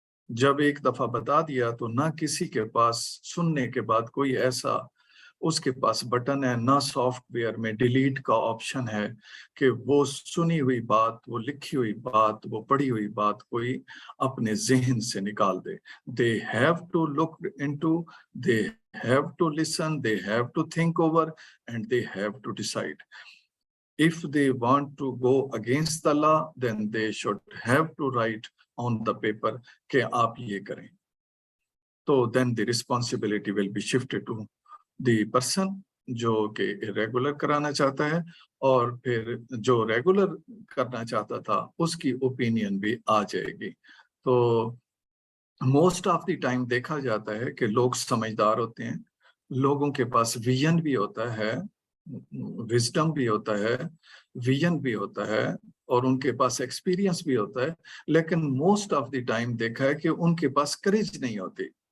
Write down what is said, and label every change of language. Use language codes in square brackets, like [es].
[hi] जब एक दफा बता दिया तो ना किसी के पास सुनने के बाद कोई ऐसा उसके पास बटन है, ना सॉफ्टवेयर में डिलीट का ऑप्शन है कि वो सुनी हुई बात, वो लिखी हुई बात, वो पढ़ी हुई बात कोई अपने जहन से निकाल दे। [en] They have to look into, they have to listen, they have to think over, and they have to decide. If they want to go against the law, then they should have to write on the paper [hi] कि आप ये करें। तो [en] then the responsibility will be shifted to the person [hi] जो कि irregular कराना चाहता है, और फिर जो रेगुलर करना चाहता था उसकी ओपिनियन भी आ जाएगी। तो [en] most of the time [hi] देखा जाता है कि लोग समझदार होते हैं, लोगों के पास विजन भी होता है, विजडम भी होता है, विजन भी होता है, और उनके पास एक्सपीरियंस भी होता है, लेकिन मोस्ट ऑफ द टाइम देखा है कि उनके पास करेज नहीं होती।